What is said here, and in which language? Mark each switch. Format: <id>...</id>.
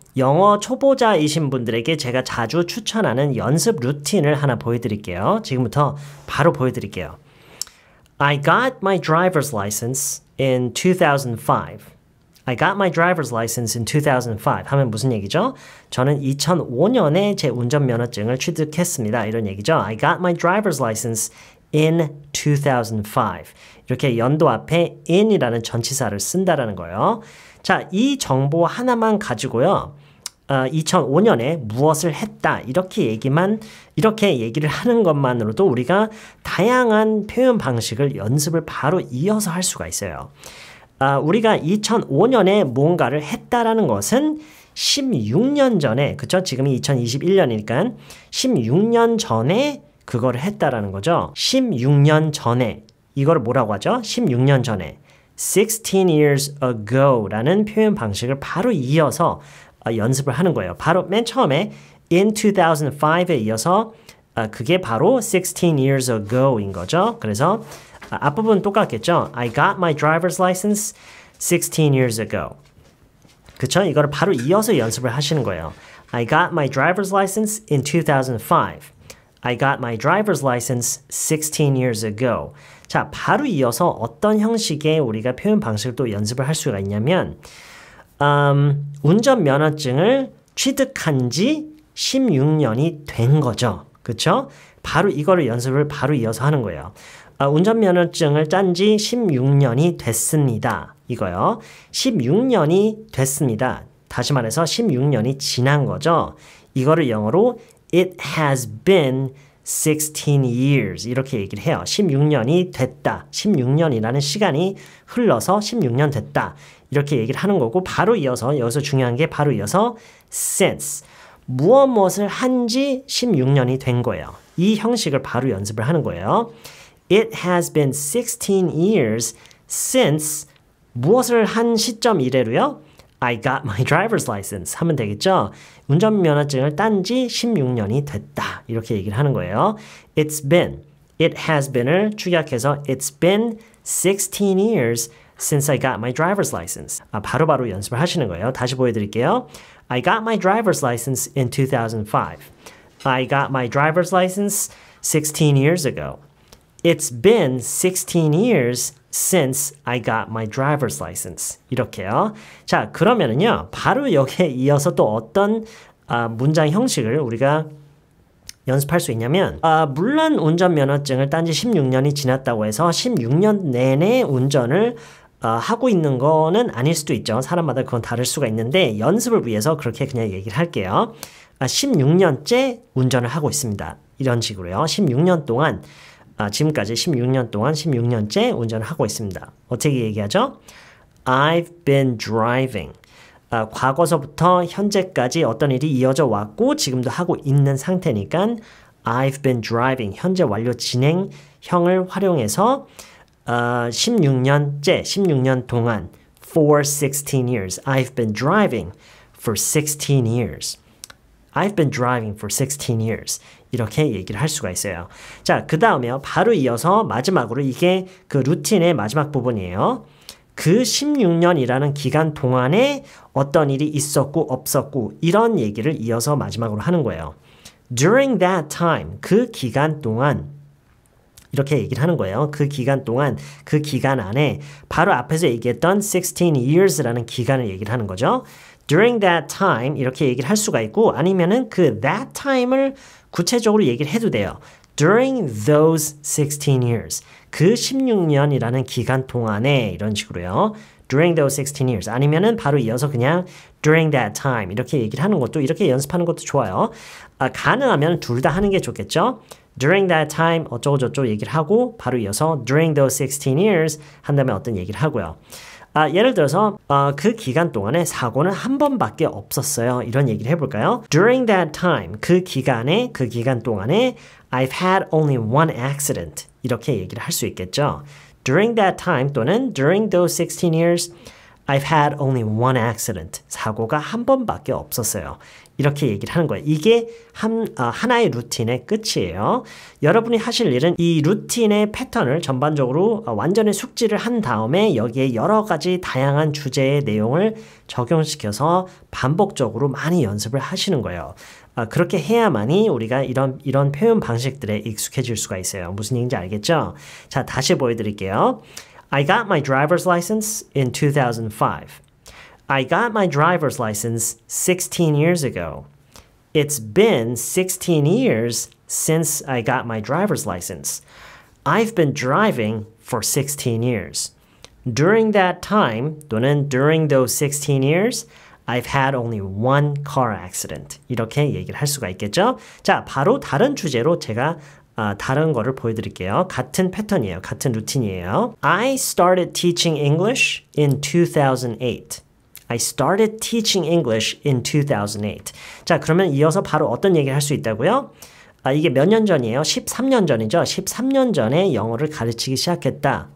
<ko>영어 초보자이신 분들에게 제가 자주 추천하는 연습 루틴을 하나 보여드릴게요. 지금부터 바로 보여드릴게요.</ko> <en>I got my driver's license in 2005. I got my driver's license in 2005</en> <ko>하면 무슨 얘기죠? 저는 2005년에 제 운전면허증을 취득했습니다. 이런 얘기죠.</ko> <en>I got my driver's license in 2005.</en> <ko>이렇게 연도 앞에 in이라는 전치사를 쓴다라는 거예요. 자, 이 정보 하나만 가지고요. 2005년에 무엇을 했다 이렇게 얘기를 하는 것만으로도 우리가 다양한 표현 방식을 연습을 바로 이어서 할 수가 있어요. 우리가 2005년에 뭔가를 했다라는 것은 16년 전에, 그쵸? 지금이 2021년이니까 16년 전에 그거를 했다라는 거죠. 16년 전에 이걸 뭐라고 하죠? 16년 전에</ko> <en>16 years ago</en> <ko>라는 표현 방식을 바로 이어서 연습을 하는 거예요. 바로 맨 처음에</ko> <en>in 2005</en> <ko>에 이어서 그게 바로</ko> <en>16 years ago</en> <ko>인 거죠. 그래서 앞부분 똑같겠죠.</ko> <en>I got my driver's license 16 years ago.</en> <ko>그쵸? 이거를 바로 이어서 연습을 하시는 거예요.</ko> <en>I got my driver's license in 2005. I got my driver's license 16 years ago.</en> <ko>자, 바로 이어서 어떤 형식의 우리가 표현 방식을 또 연습을 할 수가 있냐면 운전면허증을 취득한 지 16년이 된 거죠. 그쵸? 바로 이거를 연습을 바로 이어서 하는 거예요. 운전면허증을 딴 지 16년이 됐습니다. 이거요. 16년이 됐습니다. 다시 말해서 16년이 지난 거죠. 이거를 영어로</ko> <en>It has been 16 years</en> <ko>이렇게 얘기를 해요. 16년이 됐다. 16년이라는 시간이 흘러서 16년 됐다. 이렇게 얘기를 하는 거고 바로 이어서 여기서 중요한 게 바로 이어서 since 무엇을 한 지 16년이 된 거예요. 이 형식을 바로 연습을 하는 거예요.</ko> <en>It has been 16 years since</en> <ko>무엇을 한 시점 이래로요?</ko> <en>I got my driver's license</en> <ko>하면 되겠죠? 운전면허증을 딴 지 16년이 됐다. 이렇게 얘기를 하는 거예요.</ko> <en>It's been, it has been을</en> <ko>축약해서</ko> <en>It's been 16 years since I got my driver's license.</en> <ko>바로바로 연습을 하시는 거예요. 다시 보여드릴게요.</ko> <en>I got my driver's license in 2005. I got my driver's license 16 years ago. It's been 16 years since I got my driver's license.</en> <ko>이렇게요. 자, 그러면은요. 바로 여기에 이어서 또 어떤 문장 형식을 우리가 연습할 수 있냐면 물론 운전면허증을 딴 지 16년이 지났다고 해서 16년 내내 운전을 하고 있는 거는 아닐 수도 있죠. 사람마다 그건 다를 수가 있는데 연습을 위해서 그렇게 그냥 얘기를 할게요. 16년째 운전을 하고 있습니다. 이런 식으로요. 16년 동안 지금까지 16년 동안 16년째 운전을 하고 있습니다. 어떻게 얘기하죠?</ko> <en>I've been driving.</en> <ko>과거서부터 현재까지 어떤 일이 이어져 왔고 지금도 하고 있는 상태니까</ko> <en>I've been driving.</en> <ko>현재 완료 진행형을 활용해서 16년 동안</ko> <en>for 16 years. I've been driving for 16 years. I've been driving for 16 years.</en> <ko>이렇게 얘기를 할 수가 있어요. 자, 그 다음에요. 바로 이어서 마지막으로 이게 그 루틴의 마지막 부분이에요. 그 16년이라는 기간 동안에 어떤 일이 있었고 없었고 이런 얘기를 이어서 마지막으로 하는 거예요.</ko> <en>During that time,</en> <ko>그 기간 동안 이렇게 얘기를 하는 거예요. 그 기간 동안, 그 기간 안에 바로 앞에서 얘기했던</ko> <en>16 years</en> <ko>라는 기간을 얘기를 하는 거죠.</ko> <en>During that time</en> <ko>이렇게 얘기를 할 수가 있고 아니면은 그</ko> <en>that time</en> <ko>을 구체적으로 얘기를 해도 돼요.</ko> <en>During those 16 years.</en> <ko>그 16년이라는 기간 동안에 이런 식으로요.</ko> <en>During those 16 years.</en> <ko>아니면은 바로 이어서 그냥</ko> <en>during that time</en> <ko>이렇게 얘기를 하는 것도 이렇게 연습하는 것도 좋아요. 가능하면 둘 다 하는 게 좋겠죠.</ko> <en>During that time</en> <ko>어쩌고 저쩌고 얘기를 하고 바로 이어서</ko> <en>during those 16 years</en> <ko>한 다음에 어떤 얘기를 하고요. 예를 들어서 그 기간 동안에 사고는 한 번밖에 없었어요. 이런 얘기를 해볼까요?</ko> <en>During that time,</en> <ko>그 기간 동안에</ko> <en>I've had only one accident.</en> <ko>이렇게 얘기를 할 수 있겠죠.</ko> <en>During that time</en> <ko>또는</ko> <en>during those 16 years, I've had only one accident.</en> <ko>사고가 한 번밖에 없었어요. 이렇게 얘기를 하는 거예요. 이게 하나의 루틴의 끝이에요. 여러분이 하실 일은 이 루틴의 패턴을 전반적으로 완전히 숙지를 한 다음에 여기에 여러 가지 다양한 주제의 내용을 적용시켜서 반복적으로 많이 연습을 하시는 거예요. 그렇게 해야만이 우리가 이런 표현 방식들에 익숙해질 수가 있어요. 무슨 얘기인지 알겠죠? 자, 다시 보여드릴게요.</ko> <en>I got my driver's license in 2005. I got my driver's license 16 years ago. It's been 16 years since I got my driver's license. I've been driving for 16 years. During that time,</en> <ko>또는</ko> <en>during those 16 years, I've had only one car accident.</en> <ko>이렇게 얘기를 할 수가 있겠죠? 자, 바로 다른 주제로 제가 다른 거를 보여드릴게요. 같은 패턴이에요. 같은 루틴이에요.</ko> <en>I started teaching English in 2008. I started teaching English in 2008.</en> <ko>자, 그러면 이어서 바로 어떤 얘기를 할 수 있다고요? 이게 몇 년 전이에요? 13년 전이죠? 13년 전에 영어를 가르치기 시작했다.</ko>